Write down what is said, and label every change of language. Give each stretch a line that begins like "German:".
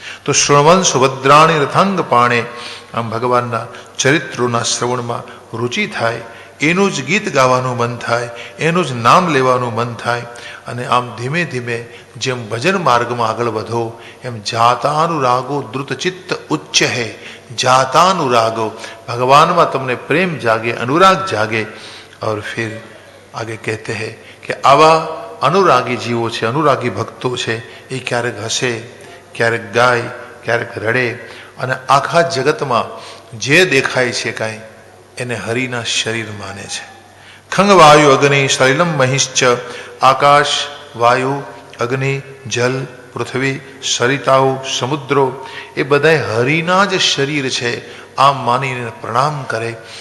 Gujarati: તો શ્રવણ સુભદ્રાણી રથાંગ પાણે, આમ ભગવાનના ચરિત્રોના શ્રવણમાં રુચિ થાય, એનું જ ગીત ગાવાનું મન થાય, એનું જ નામ લેવાનું મન થાય. અને આમ ધીમે ધીમે જેમ ભજન માર્ગમાં આગળ વધો એમ જાતાનુરાગો દ્રુતચિત્ત ઉચ્ચ હે. જાતાનુરાગો, ભગવાનમાં તમને પ્રેમ જાગે,
Hindi: अनुराग जागे. और फिर आगे कहते हैं कि आवा
Gujarati: અનુરાગી જીવો છે, અનુરાગી ભક્તો છે, એ ક્યારેક હસે, ક્યારેક ગાય, ક્યારેક રડે, અને આખા જગતમાં જે દેખાય છે કાંઈ એને હરિના શરીર માને છે. ખંગ વાયુ અગ્નિ સલિલમ મહિશ્ચ, આકાશ, વાયુ, અગ્નિ, જલ, પૃથ્વી, સરિતાઓ, સમુદ્રો એ બધા હરિના જ શરીર છે આમ માનીને પ્રણામ કરે.